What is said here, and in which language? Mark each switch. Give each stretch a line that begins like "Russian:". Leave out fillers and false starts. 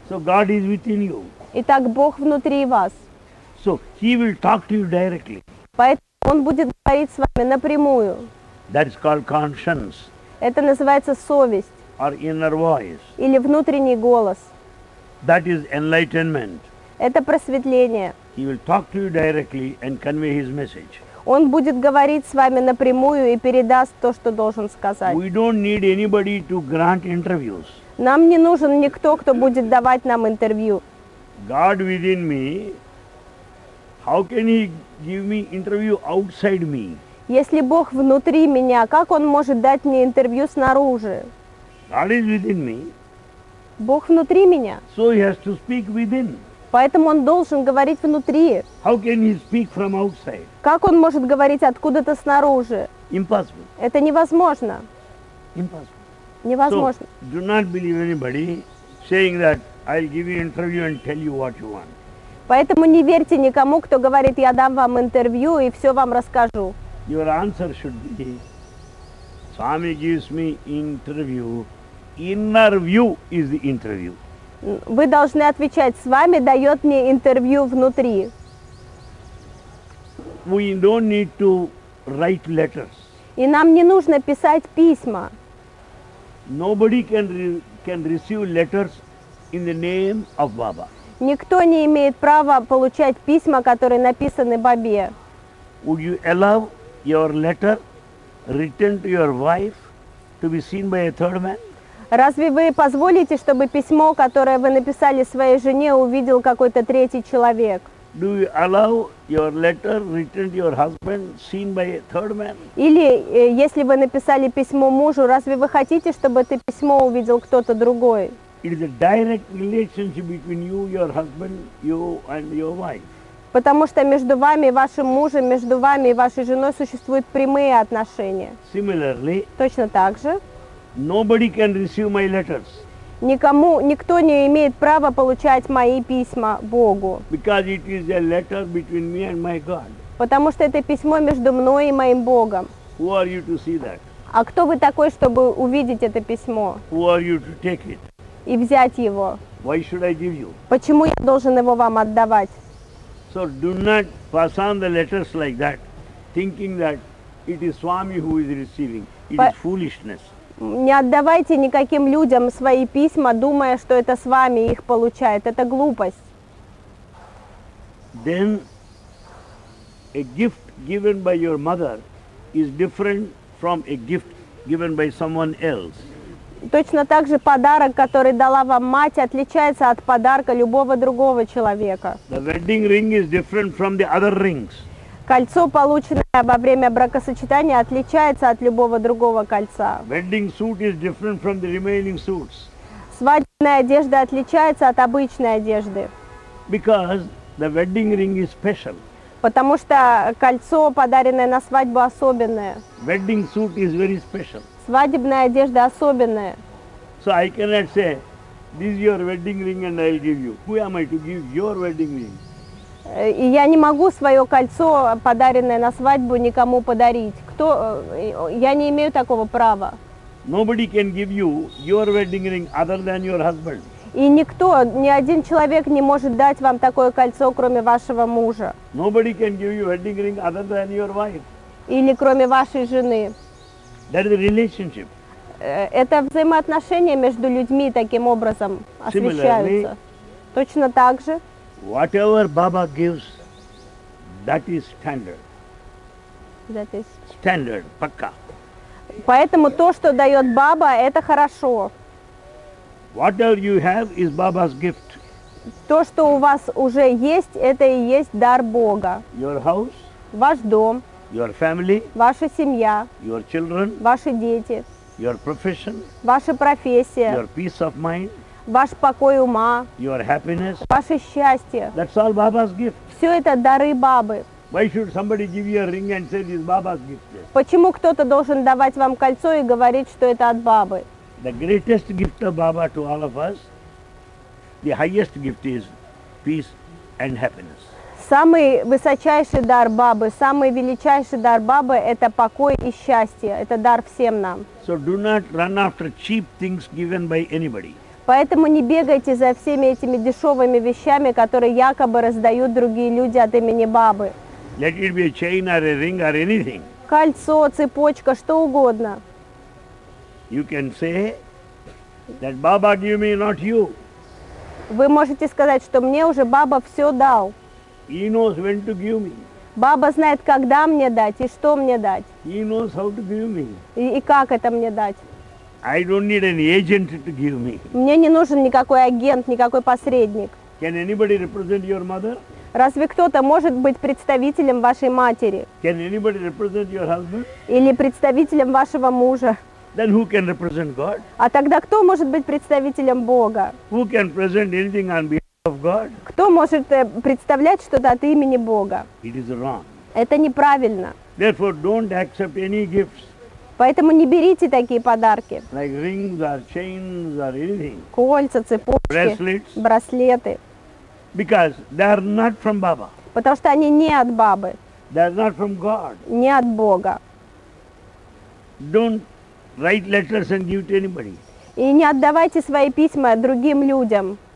English: So God is within you.
Russian: Итак, Бог внутри вас.
English: So He will talk to you directly.
Russian: Поэтому Он будет говорить с вами напрямую.
English: That is called conscience
Russian: Это называется совесть
English: or inner voice.
Russian: или внутренний голос.
English: That is enlightenment.
Russian: Это просветление.
English: He will talk to you directly and convey His message.
Russian: Он будет говорить с вами напрямую и передаст то, что должен сказать.
English: We don't need anybody to grant interviews.
Russian: Нам не нужен никто, кто будет давать нам интервью.
English: God within me, how can He give me interview outside me?
Russian: Если Бог внутри меня, как Он может дать мне интервью снаружи?
English: God is within me,
Russian: Бог внутри меня,
English: so He has to speak within.
Russian: поэтому Он должен говорить внутри.
English: How can He speak from outside?
Russian: Как Он может говорить откуда-то снаружи?
English: Impossible.
Russian: Это невозможно.
English: Impossible.
Russian: Невозможно.
English: So, do not believe anybody saying that I'll give you interview and tell you what you want.
Russian: Поэтому не верьте никому, кто говорит, я дам вам интервью и все вам расскажу.
English: Your answer should be, Swami gives me interview, inner view is the interview.
Russian: Вы должны отвечать, с вами дает мне интервью внутри.
English: We don't need to write letters.
Russian: И нам не нужно писать письма.
English: Nobody can receive letters in the name of Baba.
Russian: Никто не имеет права получать письма, которые написаны Бабе.
English: Would you allow your letter written to your wife to be seen by a third man?
Russian: Разве вы позволите, чтобы письмо, которое вы написали своей жене, увидел какой-то третий человек?
English: Do you allow your letter written to your husband seen by a third man?
Russian: Или, если вы написали письмо мужу, разве вы хотите, чтобы это письмо увидел кто-то другой?
English: It is a direct relationship between you, your husband, you and your wife.
Russian: Потому что между вами и вашим мужем, между вами и вашей женой существуют прямые отношения.
English: Similarly,
Russian: Точно так же.
English: nobody can receive my letters
Russian: Никто не имеет права получать мои письма Богу.
English: because it is a letter between me and my God.
Russian: Потому что это письмо между мной и моим Богом.
English: Who are you to see that?
Russian: А кто вы такой, чтобы увидеть это письмо
English: Who are you to take it?
Russian: и взять его?
English: Why should I give you?
Russian: Почему я должен его вам отдавать?
English: So do not pass on the letters like that, thinking that it is Swami who is receiving. It is foolishness.
Russian: Не отдавайте никаким людям свои письма, думая, что это с вами их получает. Это глупость.
English: Then a gift given by your mother is different from a gift given by someone else.
Russian: Точно так же подарок, который дала вам мать, отличается от подарка любого другого человека.
English: The wedding ring is different from the other rings.
Russian: Кольцо, полученное во время бракосочетания, отличается от любого другого кольца.
English: Wedding suit is different from the remaining suits.
Russian: Свадебная одежда отличается от обычной одежды,
English: Because the wedding ring is special.
Russian: потому что кольцо, подаренное на свадьбу, особенное.
English: Wedding suit is very special.
Russian: Свадебная одежда особенная.
English: So I cannot say, this is your wedding ring and I will give you. Who am I to give your wedding ring?
Russian: И я не могу свое кольцо, подаренное на свадьбу, никому подарить. Я не имею такого права.
English: Nobody can give you your wedding ring other than your husband.
Russian: И никто, ни один человек не может дать вам такое кольцо, кроме вашего мужа.
English: Nobody can give you wedding ring other than your wife.
Russian: Или кроме вашей жены.
English: That is the relationship.
Russian: Это взаимоотношения между людьми таким образом освещаются. Точно так же.
English: Whatever Baba gives, that is standard. Standard, pakka.
Russian: Поэтому то, что дает Баба, это хорошо.
English: Whatever you have is Baba's gift.
Russian: То, что у вас уже есть, это и есть дар Бога.
English: Your house,
Russian: Ваш дом,
English: your family,
Russian: ваша семья,
English: your children,
Russian: ваши дети,
English: your profession,
Russian: ваша профессия,
English: your peace of mind,
Russian: ваш покой ума,
English: your happiness.
Russian: ваше счастье.
English: That's all Baba's gift.
Russian: Все это дары Бабы.
English: Why should somebody give you a ring and say this is Baba's gift?
Russian: Почему кто-то должен давать вам кольцо и говорить, что это от Бабы?
English: The greatest gift of Baba to all of us, the highest gift is peace and happiness.
Russian: Самый высочайший дар Бабы, самый величайший дар Бабы – это покой и счастье. Это дар всем нам.
English: So do not run after cheap things given by anybody.
Russian: Поэтому не бегайте за всеми этими дешевыми вещами, которые якобы раздают другие люди от имени Бабы.
English: Let it be a chain or a ring or anything.
Russian: Кольцо, цепочка, что угодно.
English: You can say that Baba gave me, not you.
Russian: Вы можете сказать, что мне уже Баба все дал.
English: He knows when to give me.
Russian: Баба знает, когда мне дать и что мне дать.
English: He knows how to give me.
Russian: И как это мне дать.
English: I don't need an agent to give me.
Russian: Мне не нужен никакой агент, никакой посредник.
English: Can anybody represent your mother?
Russian: Разве кто-то может быть представителем вашей матери?
English: Can anybody represent your husband?
Russian: Или представителем вашего мужа?
English: Then who can represent God?
Russian: А тогда кто может быть представителем Бога?
English: Who can present anything on behalf of God?
Russian: Кто может представлять что-то от имени Бога?
English: It is wrong.
Russian: Это неправильно.
English: Therefore, don't accept any gifts
Russian: Поэтому не берите такие подарки.
English: like rings or chains or anything,
Russian: Кольца, цепочки,
English: bracelets,
Russian: браслеты.
English: because they are not from Baba.
Russian: Потому что они не от Бабы,
English: They are not from God.
Russian: не от Бога.
English: Don't write letters and give to anybody.
Russian: И не отдавайте свои письма другим людям.